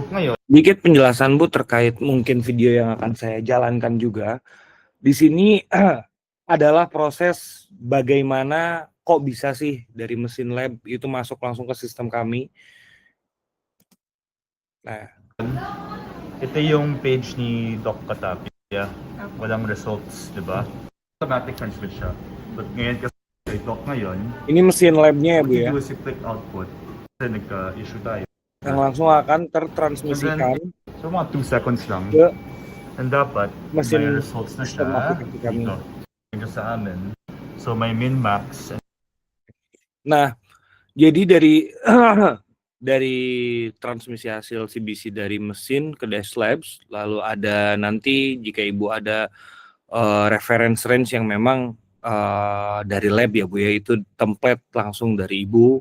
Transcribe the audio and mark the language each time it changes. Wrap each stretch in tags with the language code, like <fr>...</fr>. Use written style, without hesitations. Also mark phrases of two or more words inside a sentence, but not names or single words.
<tl>ngayon,</tl> <id>Dikit penjelasan Bu terkait mungkin video yang akan saya jalankan juga. Di sini adalah proses bagaimana kok bisa sih dari mesin lab itu masuk langsung ke sistem kami. Nah,</id> <tl>ito yung page ni Doc Katapia. Walang results, di ba?</tl> <en>Automatic transmit</en> <tl>siya. But ngayon kasi kay Doc ngayon,</tl> <id>ini mesin labnya ya Bu</id> <en>what you</en> <id>ya,</id> <en>do is you click output.</en> <tl>Kasi nagka-issue tayo.</tl> <id>yang langsung akan tertransmisikan</id> <tl>So mga 2 seconds lang.</tl> <id>ke</id> <tl>And dapat</tl> <id>mesin</id> <tl>may results na siya</tl> <id>sistem aplikasi kami.</id> <tl>dito. Dito sa amin. So may min-max.</tl> <id>Nah, jadi dari dari transmisi hasil CBC dari mesin ke Dash Labs, lalu ada nanti jika Ibu ada</id> <en>reference range</en> <id>yang memang dari lab ya Bu ya, itu template langsung dari Ibu.</id>